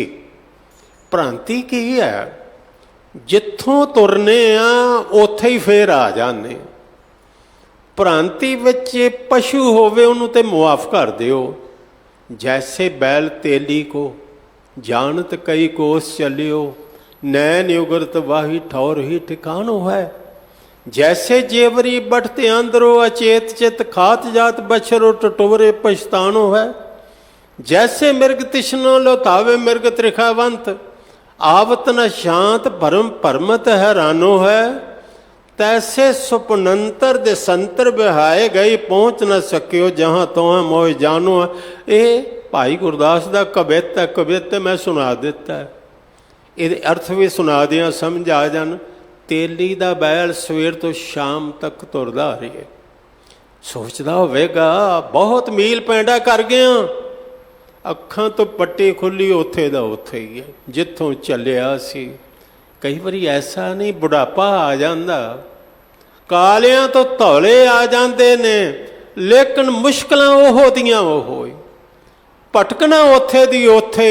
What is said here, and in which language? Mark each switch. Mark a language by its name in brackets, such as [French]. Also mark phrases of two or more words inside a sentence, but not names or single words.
[Punjabi] ਭ੍ਰਾਂਤੀ ਕੀ ਹੈ? ਜਿੱਥੋਂ ਤੁਰਨੇ ਆ ਉੱਥੇ ਹੀ ਫੇਰ ਆ ਜਾਂਦੇ। ਭ੍ਰਾਂਤੀ ਵਿੱਚ ਪਸ਼ੂ ਹੋਵੇ ਉਹਨੂੰ ਤੇ ਮੁਆਫ ਕਰ ਦਿਓ। [Braj] ਜੈਸੇ ਬੈਲ ਤੇਲੀ ਕੋ ਜਾਣਤ ਕਈ ਕੋਸ ਚੱਲਿਓ, ਨੈਣ ਉਗਰਤ ਵਾਹੀ ਠੌਰ ਹੀ ਠਿਕਾਣੋ ਹੈ। जैसे जेवरी बढ़ते अंदरो अचेत चित खात जात बछरो टटोरे पछतानो है। जैसे मृग तिष्णो लोतावे मृग त्रिखावंत आवत न शांत भरम परमत हैरानो है। तैसे सुपनंतर देसंतर बिहाए गई पहुँच न सकियो जहाँ तो है मोह जानो है। [Hindi] ये भाई गुरदास का कवित है, कवित मैं [Punjabi] ਸੁਣਾ ਦਿੱਤਾ [Hindi] है, ये अर्थ भी सुना दिया समझ आ जान। [Punjabi] ਤੇਲੀ ਦਾ ਬੈਲ ਸਵੇਰ ਤੋ ਸ਼ਾਮ ਤਕ ਤੁਰਦਾ ਰਹੀ ਹੈ, ਸੋਚਦਾ ਹੋਵੇਗਾ ਬਹੁਤ ਮੀਲ ਪੈਂਡਾ ਕਰ ਗਿਆ, ਅੱਖਾਂ ਤੋਂ ਪੱਟੀ ਖੁੱਲੀ ਉੱਥੇ ਦਾ ਉੱਥੇ ਹੀ ਹੈ ਜਿੱਥੋਂ ਚੱਲਿਆ ਸੀ। ਕਈ ਵਾਰੀ ਐਸਾ ਨਹੀਂ ਬੁਢਾਪਾ ਆ ਜਾਂਦਾ, ਕਾਲਿਆਂ ਤੋਂ ਧੌਲੇ ਆ ਜਾਂਦੇ ਨੇ, ਲੇਕਿਨ ਮੁਸ਼ਕਲਾਂ ਉਹ ਦੀਆਂ ਉਹ ਹੀ, ਭਟਕਣਾ ਉੱਥੇ ਦੀ ਉੱਥੇ।